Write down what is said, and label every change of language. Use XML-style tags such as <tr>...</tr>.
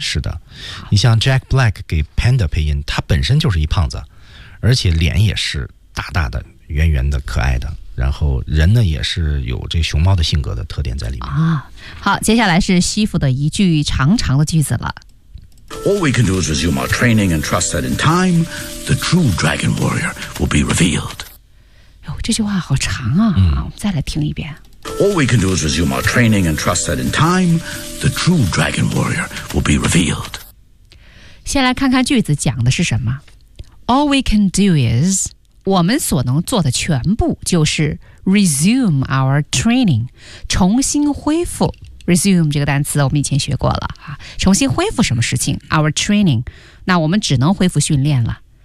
<zh>是的，你像 Jack Black 给 Panda 配音，他本身就是一胖子，而且脸也是大大的、圆圆的、可爱的。然后人呢也是有这熊猫的性格的特点在里面啊。好，接下来是西服的一句长长的句子了。</zh> <en>All we can do is resume our training and trust that in time, the true dragon warrior will be revealed.</en> <zh>哟、哦，这句话好长啊、嗯！我们再来听一遍。</zh> <en>All we can do is resume our training and trust that in time, the true dragon warrior will be revealed.</en> <zh>先来看看句子讲的是什么。</zh> <en>All we can do is.</en> <zh>我们所能做的全部就是</zh> <en>resume our training，</en> <zh>重新恢复。 resume 这个单词我们以前学过了、啊、重新恢复什么事情 ？</zh> <en>our training，</en> <zh>那我们只能恢复训练了。</zh>